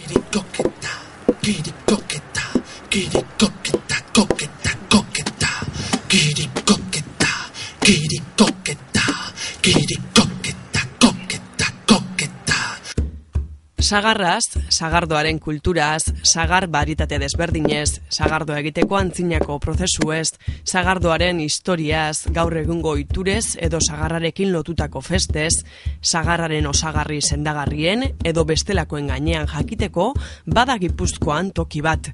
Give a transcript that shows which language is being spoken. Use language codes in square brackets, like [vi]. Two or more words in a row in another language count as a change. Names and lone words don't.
[eu] coqueta, kiri coqueta, kiri coqueta, coqueta, coqueta, kiri coqueta, kiri coqueta, kiri coqueta, coqueta, coqueta. Sagarraz, sagardoaren kulturaz, sagar baritate desberdinez, sagardoa egiteko antzinako prozesuez, sagardoaren historiaz, gaur egungo ohiturez edo sagarrarekin lotutako festez, sagarraren osagarri sendagarrien edo bestelakoen gainean jakiteko bada Gipuzkoan toki bat.